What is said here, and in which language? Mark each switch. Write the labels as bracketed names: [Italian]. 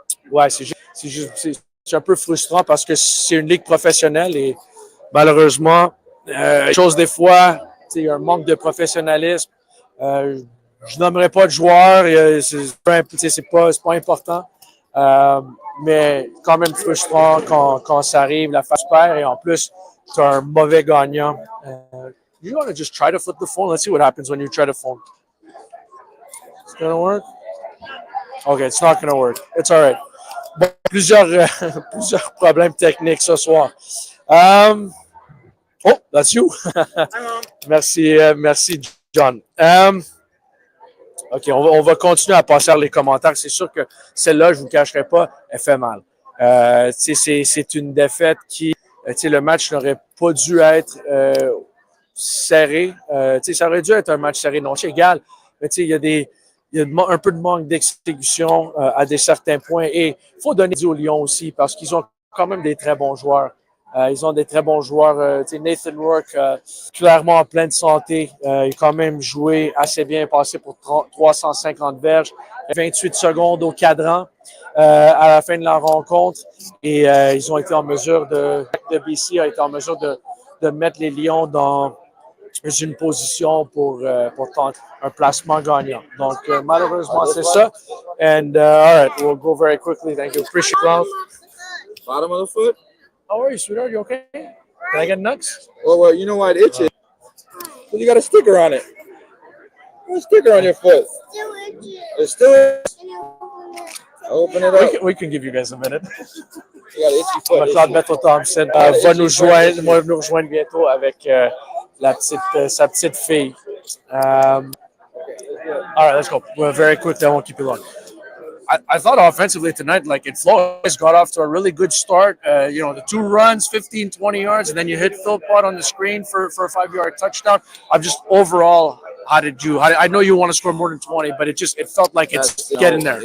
[French] Ouais, c'est un peu frustrant parce que c'est une ligue professionnelle et malheureusement, chose des fois, il y a un manque de professionnalisme. Je nommerai pas de joueurs, c'est pas important, mais quand même frustrant quand ça arrive, la face perd et en plus, tu as un mauvais gagnant. [English] You want to just try to flip the phone? Let's see what happens when you try to phone. It's gonna work? Okay, it's not going to work. It's all right. [French] Bon, plusieurs problèmes techniques ce soir. [English] Oh, that's you. [French] Merci, [English] John. [French] OK, on va continuer à passer les commentaires. C'est sûr que celle-là, je ne vous cacherai pas, elle fait mal. C'est une défaite qui, le match n'aurait pas dû être serré. Ça aurait dû être un match serré, non, c'est égal. Mais il y a un peu de manque d'exécution à des certains points. Et il faut donner aux Lions aussi parce qu'ils ont quand même des très bons joueurs. Ils ont des très bons joueurs. Nathan Rourke, clairement en pleine santé. Il a quand même joué assez bien, passé pour 350 verges, 28 secondes au cadran à la fin de la rencontre. Et ils ont été en mesure de BC a été en mesure de mettre les Lions dans une position pour tenter un placement gagnant. Donc, malheureusement, c'est ça. [English] And, all right, we'll go very quickly. Thank you. Appreciate it. Bottom of the foot? How are you, sweetheart? You okay? Can I get nuts? Well, you know why it itches? Because you got a sticker on it. You got a sticker on your foot. Still itchy. It's still itchy. Open it up. We can give you guys a minute. You got itchy foot. [French] Claude Bethel Thompson va nous rejoindre bientôt avec sa petite fille. [English] All right, let's go. Well, very quickly, I won't keep you long. I thought offensively tonight, like it flows, got off to a really good start. The 2 runs, 15, 20 yards, and then you hit Phil Pot on the screen for a 5-yard touchdown. I'm just overall, I know you want to score more than 20, but it felt like it's getting there.